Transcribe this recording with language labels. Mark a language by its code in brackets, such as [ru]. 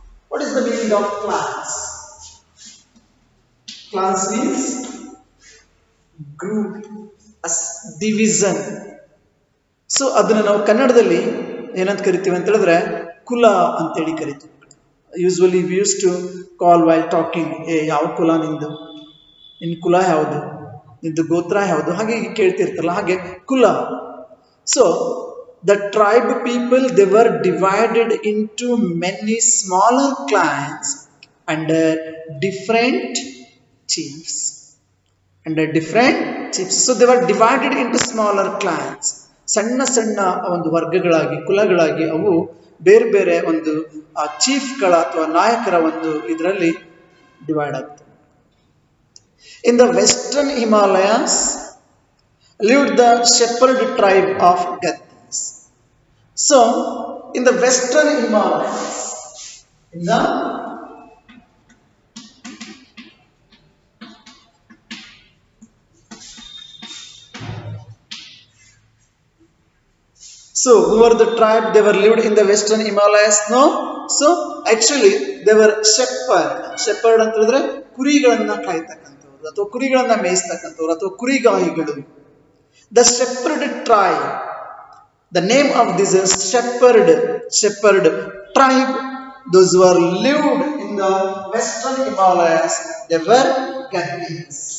[en] What is the meaning of clans? Clans means group, division. [kn] So ಅದನ್ನ ನಾವು ಕನ್ನಡದಲ್ಲಿ ಏನಂತ ಕರಿತೀವಿ ಅಂತ ಹೇಳಿದ್ರೆ ಕುಲ ಅಂತೇಳಿ ಕರಿತೀವಿ. [en] usually we use to call while talking, [kn] ಯಾವ ಕುಲ ನಿಂದು, ನಿನ್ನ ಕುಲ ಯಾವುದು, ನಿಂದು ಗೋತ್ರ ಯಾವುದು, ಹಾಗೆ ಕೇಳ್ತಿರ್ತಾರಲ್ಲ, ಹಾಗೆ ಕುಲ. [en] So the tribe people, they were divided into many smaller clans under different chiefs. So they were divided into smaller clans. [kn] ಸಣ್ಣ ಸಣ್ಣ ಒಂದು ವರ್ಗಗಳಾಗಿ, ಕುಲಗಳಾಗಿ ಅವು ಬೇರೆ ಬೇರೆ ಒಂದು ಚೀಫ್ಗಳ ಅಥವಾ ನಾಯಕರ ಒಂದು ಇದರಲ್ಲಿ ಡಿವೈಡ್ ಆಗ್ತವೆ. [en] In the western Himalayas lived the shepherd tribe of Gaddis. So in the western Himalayas, in the So who were the tribe? They were lived in the western Himalayas. No. So actually they were shepherd. [kn] Shepherd ಅಂತ ಹೇಳಿದ್ರೆ ಕುರಿಗಳನ್ನ ಕಾಯ್ತಕ್ಕಂಥವ್ರು ಅಥವಾ ಕುರಿಗಳನ್ನ ಮೇಯಿಸ್ತಕ್ಕಂಥವ್ರು ಅಥವಾ ಕುರಿಗಾಹಿಗಳು. [en] The shepherd tribe. The name of this is shepherd tribe. Those who are lived in the western Himalayas, they were Gaddis.